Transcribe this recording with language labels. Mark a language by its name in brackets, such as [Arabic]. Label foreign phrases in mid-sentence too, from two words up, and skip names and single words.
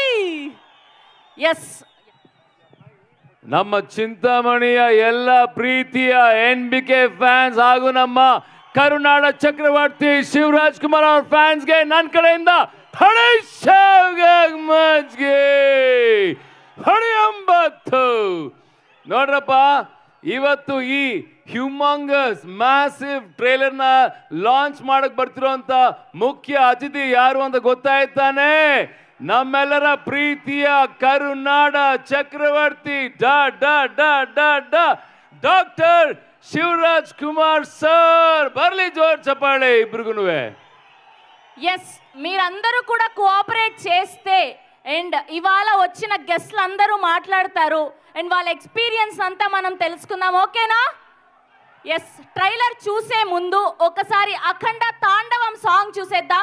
[English] Yes. [Kannada] ನಮ್ಮ ಚಿಂತಾಮಣಿಯ ಎಲ್ಲ ಪ್ರೀತಿಯ NBK ಫ್ಯಾನ್ಸ್ ಹಾಗೂ ನಮ್ಮ ಕರುನಾಡ ಚಕ್ರವರ್ತಿ ಶಿವರಾಜ್ ಕುಮಾರ್ ಅವ್ರ ಫ್ಯಾನ್ಸ್ಗೆ ನನ್ನ ಕಡೆಯಿಂದ ಹಣಿ ನೋಡ್ರಪ್ಪ, ಇವತ್ತು ಈ [English] humongous massive trailer [Kannada] ಲಾಂಚ್ ಮಾಡಕ್ ಬರ್ತಿರೋಂಥ ಮುಖ್ಯ ಅತಿಥಿ ಯಾರು ಅಂತ ಗೊತ್ತಾಯ್ತಾನೆ? ನಮ್ಮೆಲ್ಲರ ಪ್ರೀತಿಯ ಕರುನಾಡ ಚಕ್ರವರ್ತಿ ಡಾಕ್ಟರ್ ಶಿವರಾಜ್ ಕುಮಾರ್ ಸರ್. ಬರ್ಲಿ ಜೋರ್ ಚಪ್ಪಾಳೆ ಇಬ್ರಿಗುನುವೆ. [Telugu] ఎస్, మీరందరూ కూడా కోఆపరేట్ చేస్తే అండ్ ఇవాళ వచ్చిన గెస్ట్లు అందరూ మాట్లాడతారు అండ్ వాళ్ళ ఎక్స్పీరియన్స్ అంతా మనం తెలుసుకుందాం, ఓకేనా? ఎస్, ట్రైలర్ చూసే ముందు ఒకసారి అఖండ తాండవం సాంగ్ చూసేద్దాం.